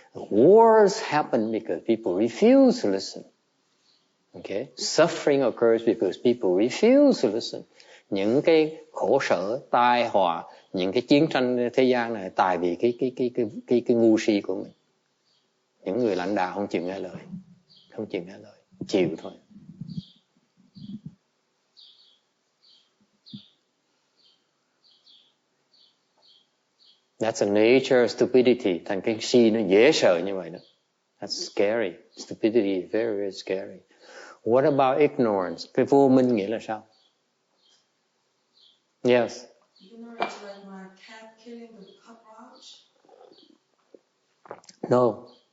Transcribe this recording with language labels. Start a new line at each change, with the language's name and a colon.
English: Wars happen because people refuse to listen. Okay? Suffering occurs because people refuse to listen.
Vietnamese: Những cái khổ sở, tai họa, những cái chiến tranh thế gian này tại vì cái ngu si của mình. Những người lãnh đạo không chịu nghe lời. Không chịu nghe lời. Chịu thôi.
English: That's a nature of stupidity.
Vietnamese: Thành cái si nó dễ sợ như vậy đó.
English: That's scary. Stupidity is very, very scary. What about ignorance?
Vietnamese: Cái vô minh nghĩa là sao?
English: Yes. Ignorance like my cat killing the cockroach? No.